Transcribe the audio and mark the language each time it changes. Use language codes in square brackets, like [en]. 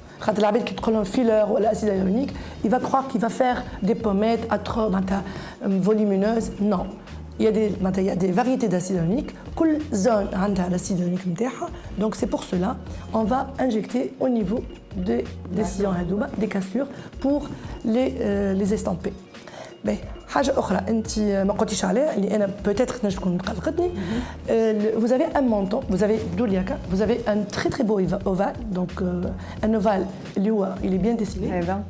[fr] Quand la qui prend un filler ou l'acide hyaluronique, il va croire qu'il va faire des pommettes volumineuses. Non. Il y a des variétés d'acide hyaluronique. Chaque zone a l'acide hyaluronique. Donc c'est pour cela on va injecter au niveau des sillons, des cassures pour les estamper. [ar] حاجة أخرى أنت ما قلتيش عليها اللي أنا peut-être نجم تكون قلقتني. [fr] Vous avez un menton, vous avez un très très beau ovale, donc un ovale il est bien dessiné.